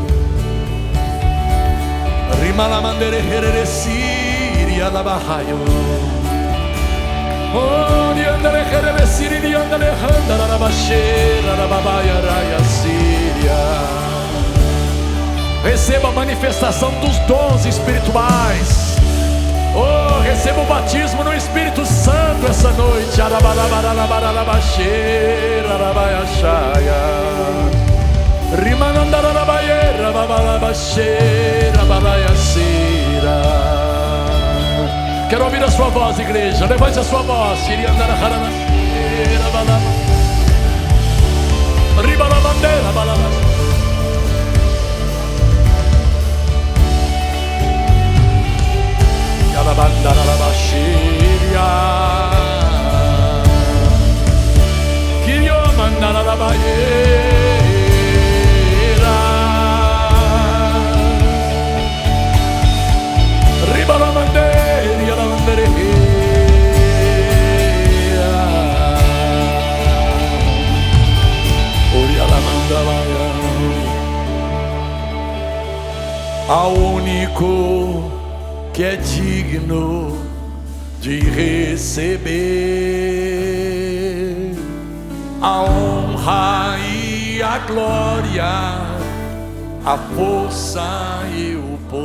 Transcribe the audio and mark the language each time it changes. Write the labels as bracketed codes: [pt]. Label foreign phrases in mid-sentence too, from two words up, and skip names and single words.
[pt] rima la mandere herere siria la bahaio. Oh, di andare herere siri di andare handara la bascera la babaia raia síria. Receba a manifestação dos dons espirituais. Oh, receba o batismo no Espírito Santo essa noite. Quero ouvir a sua voz, igreja. Levante a sua voz. La banda la bashiria, Kirio mandala la baiera, riba la manderia la manderia, oria la mandala, ao único que é digno de receber a honra e a glória, a força e o